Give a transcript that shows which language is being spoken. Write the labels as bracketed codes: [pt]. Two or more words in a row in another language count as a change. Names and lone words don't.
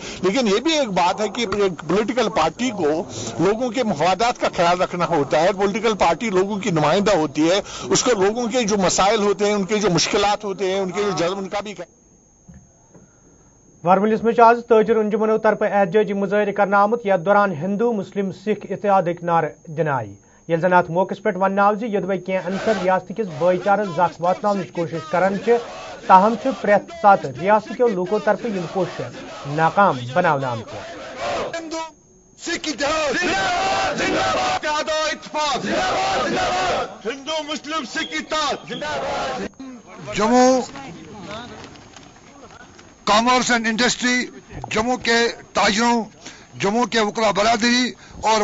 [ur] لیکن یہ بھی ایک بات ہے کہ ایک [en] political party [ur] کو لوگوں کے مفادات کا خیال رکھنا ہوتا ہے. [en] political party [ur] لوگوں کی نمائندہ ہوتی ہے، اس کو لوگوں کے جو مسائل ہوتے ہیں، ان کے جو مشکلات ہوتے ہیں، ان کے جو جذب، ان کا بھی [ks] वारमलिस में आज ताजिर अंजुमनों तरफ एहतजाजी मुजाहरे करना आमुत। यथ दौरान हिंदू मुस्लिम सिख इत्तेहादिक नारे दिनाई। ये जन अत मौके पे वन आव योदवे कह अनसर रियासत किस भाईचार जख वातन कोशिश करान, ताहम प्रेथ सात रियासत के लूकों तरफ यम कोशिश नाकाम बनाना आमत। [ur] جموں کامرس اینڈ انڈسٹری، جموں کے تاجروں جموں کے وکلا برادری اور